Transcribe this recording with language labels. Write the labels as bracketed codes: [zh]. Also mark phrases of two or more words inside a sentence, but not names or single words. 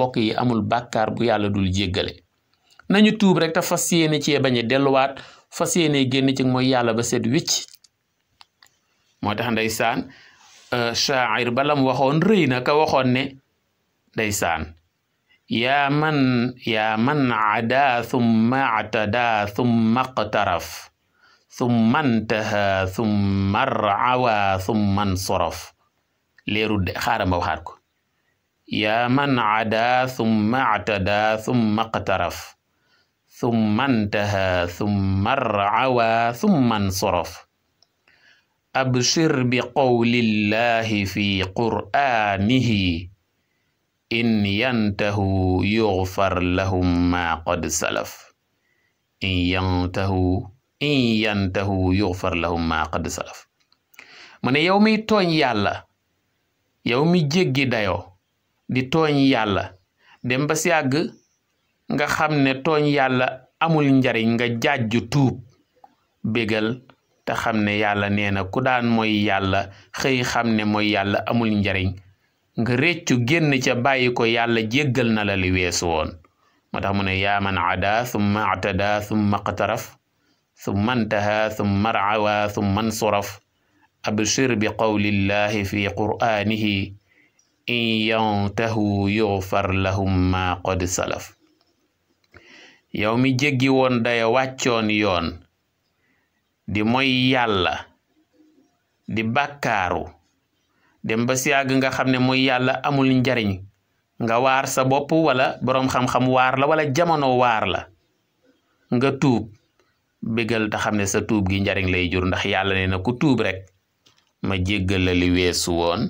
[wo] mbokk yi amul bàkkaar bu yàlla dul jéggale. nañu tuub rek te fas yéene cee bañ a delluwaat fas yéene génn ci mooy yàlla ba seet wicc. moo tax ndeysaan shaa'ir balam waxoon rëy na ka waxoon ne ndeysaan [ar] يا من عدا ثم اعتدى ثم اقترف ثم انتهى ثم ارعوى ثم انصرف [wo] leeru de xaaral ma waxaat ko [ar] يا من عدا ثم اعتدى ثم اقترف ثم انتهى ثم ارعوى ثم انصرف أبشر بقول الله في قرآنه إن ينتهوا يغفر لهم ما قد سلف إن ينتهوا يغفر لهم ما قد سلف in yantahu yughfar lahum ma qad salaf. [wo] mu ne yow mi tooñ yàlla yow mi jéggi dayoo di tooñ yàlla dem ba si yàgg nga xam ne tooñ yàlla amul njariñ nga jaajju tuub bégal te xam ne yàlla nee na ku daan mooy yàlla xëy xam ne mooy yàlla amul njariñ nga réccu génn ca bàyyi ko yàlla jéggal na la li weesu woon. moo tax mu ne [ar] يا من عدا ثم اعتدى ثم اقترف ثم انتهى ثم ارعوى ثم انصرف أبشر بقول الله في قرآنه إن ينتهوا يغفر لهم ما قد سلف. [wo] yow mi jéggi woon daya wàccoon yoon di mooy yàlla di bàkkaaru dem ba si yàgg nga xam ne mooy yàlla amul njariñ nga waar sa bopp wala boroom xam-xam waar la wala jamono waar la nga tuub bégal te xam ne sa tuub gi njariñ lay jur ndax yàlla nee na ku tuub rek ma jéggal la li weesu woon.